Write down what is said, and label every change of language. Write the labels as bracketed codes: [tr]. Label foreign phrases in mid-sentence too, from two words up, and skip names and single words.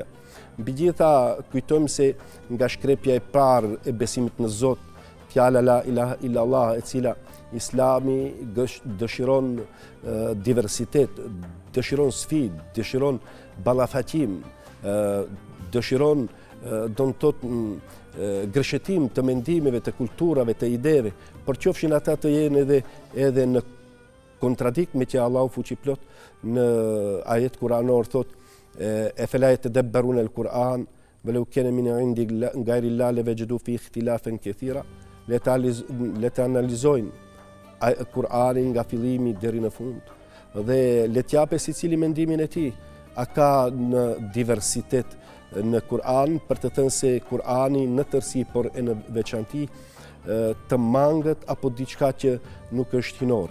[sq] Mbi gjitha, kujtojmë se nga shkrepja e parë e besimit në Zot, fjala [ar] لا إله إلا الله, [sq] e cila Islami dëshiron diversitet, dëshiron sfidë, dëshiron ballafatim, dëshiron do të thotë gërshetim të mendimeve, të kulturave, të ideve, por qofshin ata të jenë edhe në kontradikt me që Allahu fuqiplot në ajet kuranor thot [ar] أفلا يتدبرون القرآن ولو كان من عند غير الله لوجدوا فيه اختلافا كثيرا, [sq] le të analizojnë Kur'anin nga fillimi deri në fund dhe le të japë secili mendimin e tij. A ka në diversitet në Kur'an, për të thënë se Kur'ani në tërësi, por e në veçanti të mangët apo diçka që nuk është hinore.